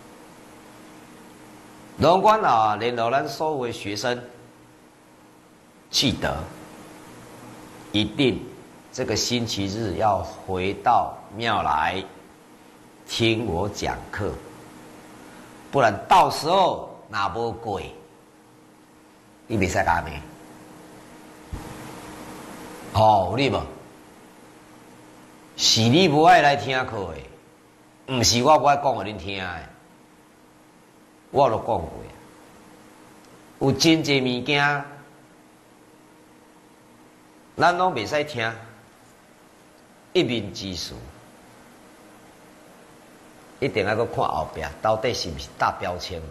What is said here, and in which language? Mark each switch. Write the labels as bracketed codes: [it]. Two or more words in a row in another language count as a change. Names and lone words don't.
[nan] 龙官联络咱所有的学生，记得一定这个星期日要回到庙来听我讲课，不然到时候哪无过，你袂使干咩？哦，有你无？是你无爱来听课的，毋是我无爱讲互恁听的。我都讲过，有真济物件，咱拢袂使听，一面之词，一定要搁看后壁，到底是毋是搭标签无？